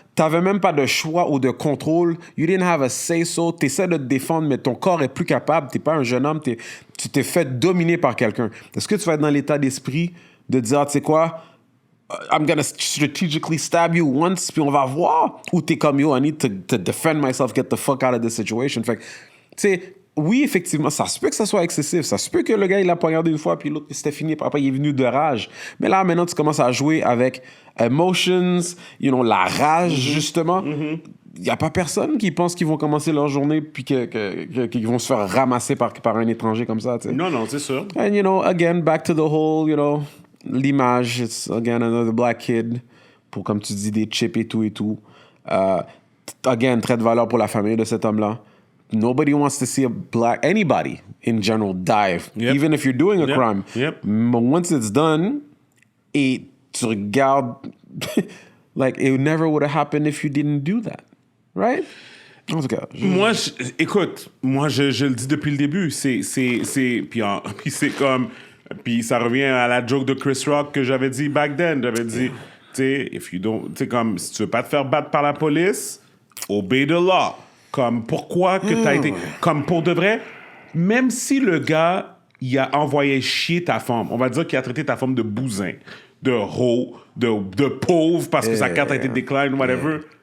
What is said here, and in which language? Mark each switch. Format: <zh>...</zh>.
<fr>T'avais même pas de choix ou de contrôle.</fr> <en>You didn't have a say-so.</en> <fr>T'essaies de te défendre, mais ton corps est plus capable. T'es pas un jeune homme. Tu t'es fait dominer par quelqu'un. Est-ce que tu vas être dans l'état d'esprit de dire, tu sais quoi,</fr> <en>I'm gonna strategically stab you once,</en> <fr>puis on va voir. Ou t'es comme,</fr> <en>yo, I need to defend myself, get the fuck out of this situation.</en> <fr>Fait que, tu sais, oui, effectivement, ça se peut que ça soit excessif. Ça se peut que le gars, il l'a poignardé une fois, puis l'autre, c'était fini. Après, il est venu de rage. Mais là, maintenant, tu commences à jouer avec emotions, la rage, justement. Il n'y a pas personne qui pense qu'ils vont commencer leur journée puis qu'ils vont se faire ramasser par un étranger comme ça, tu sais. Non, c'est sûr.</fr> <en>And, again, back to the whole, l'image, it's again another black kid,</en> <fr>pour, comme tu dis, des chips et tout. Again, très de valeur pour la famille de cet homme-là.</fr> <en>Nobody wants to see anybody in general die, even if you're doing a crime. But once it's done,</en> <fr>et tu regardes,</fr> <en>like, it never would have happened if you didn't do that, right?</en> <fr>En tout cas. Écoute, je le dis depuis le début, puis c'est comme... Puis ça revient à la joke de Chris Rock que j'avais dit</fr> <en>back then.</en> <fr>J'avais dit, tu sais, comme, si tu veux pas te faire battre par la police,</fr> <en>obey the law.</en> <fr>Comme, pourquoi que t'as été... Comme, pour de vrai, même si le gars, il a envoyé chier ta femme, on va dire qu'il a traité ta femme de bousin, de hoe, de pauvre parce que sa carte a été decline, whatever.</fr>